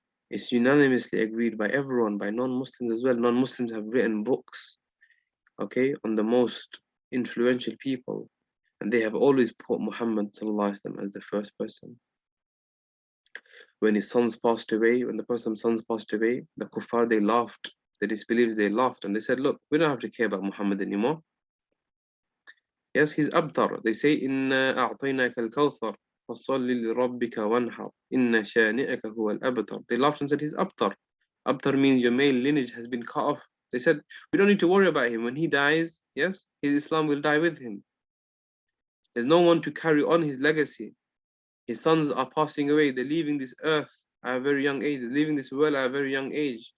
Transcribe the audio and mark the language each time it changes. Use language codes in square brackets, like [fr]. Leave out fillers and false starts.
[en] It's unanimously agreed by everyone, by non-Muslims as well. Non-Muslims have written books, okay, on the most influential people. And they have always put Muhammad ﷺ as the first person. When his sons passed away, when the Prophet's sons passed away, the kuffar, they laughed. The disbelievers, they laughed. And they said, look, we don't have to care about Muhammad anymore. Yes, he's abtar. They say, [ar] إِنَّا أَعْطَيْنَاكَ الْكَوْثَرَ فَصَلِّ لِرَبِّكَ وَانْحَرْ إِنَّ شَانِئَكَ هُوَ الْأَبْتَرُ. [en] They laughed and said, he's abtar. Abtar means your male lineage has been cut off. They said, we don't need to worry about him. When he dies, yes, his Islam will die with him. There's no one to carry on his legacy. His sons are passing away. They're leaving this earth at a very young age. They're leaving this world at a very young age.